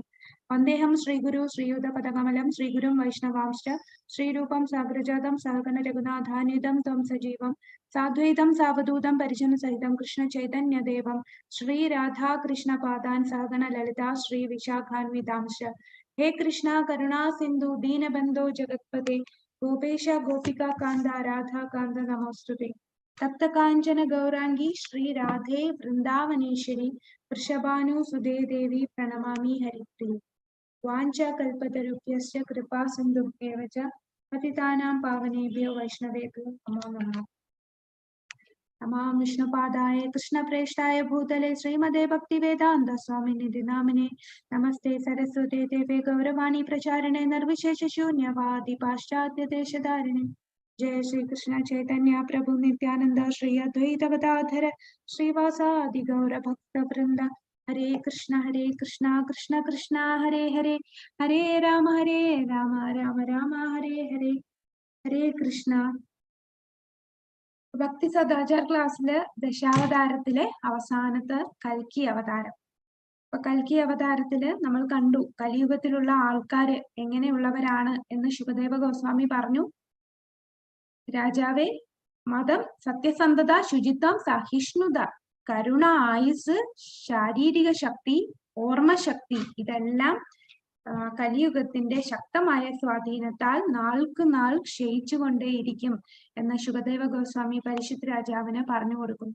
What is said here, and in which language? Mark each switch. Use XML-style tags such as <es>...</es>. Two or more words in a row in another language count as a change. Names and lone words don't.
<sa>വന്ദേഹം ശ്രീഗുരു ശ്രീയുതപദകമലം ശ്രീഗുരും വൈഷ്ണവാംശ്ച ശ്രീരൂപം സാഗ്രജാതം സഹഗണ രഘുനാഥാന്വിതം ത്വം സജീവം സാദ്വൈതം സാവധൂതം പരിജന സഹിതം കൃഷ്ണ ചൈതന്യദേവം ശ്രീ രാധാ കൃഷ്ണ പാദാൻ സഹഗണ ലളിതാ ശ്രീ വിശാഖാന്വിതാംശ്ച. हे कृष्णा करुणा सिंधु दीनबंधो जगत्पते गोपेश गोपिका कांदा राधा कांदा नमोस्तुते. तप्त कांचन गौरांगी श्री राधे वृंदावनेश्वरी वृषभानुसुते देवी प्रणमामि हरिप्रिये. वाञ्छा कल्पतरुभ्यश्च कृपा सिन्धुभ्येव च पतितानां पावनेभ्यो वैष्णवेभ्यो नमो नमः. नमः विष्णुपादाय कृष्णप्रेष्ठाय भूतले श्रीमते भक्तिवेदान्त स्वामिनिधि नामिने नमस्ते सरस्वते देवे गौरवाणी प्रचारिणे निर्विशेष शून्यवादी पाश्चात्य देशधारिणे. जय श्री कृष्ण चैतन्य प्रभु नित्यानंद श्री अद्वैत गदाधर श्रीवासादि गौर भक्त वृंद. हरे कृष्ण कृष्ण कृष्ण हरे हरे हरे राम राम राम हरे हरे. हरे कृष्ण.</sa> <ml>ഭക്തി സദാചാർ ക്ലാസ്സില് ദശാവതാരത്തിലെ അവസാനത്തെ കൽക്കി അവതാരം. അപ്പൊ കൽക്കി അവതാരത്തില് നമ്മൾ കണ്ടു കലിയുഗത്തിലുള്ള ആൾക്കാര് എങ്ങനെയുള്ളവരാണ് എന്ന് ശുകദേവ ഗോസ്വാമി പറഞ്ഞു. രാജാവേ, മതം, സത്യസന്ധത, ശുചിത്വം, സഹിഷ്ണുത, കരുണ, ആയുസ്, ശാരീരിക ശക്തി, ഓർമ്മശക്തി ഇതെല്ലാം കലിയുഗത്തിന്റെ ശക്തമായ സ്വാധീനത്താൽ നാൾക്ക് നാൾ ക്ഷയിച്ചുകൊണ്ടേയിരിക്കും എന്ന് ശുകദേവ ഗോസ്വാമി പരിഷിത്ത് രാജാവിന് പറഞ്ഞു കൊടുക്കുന്നു.</ml>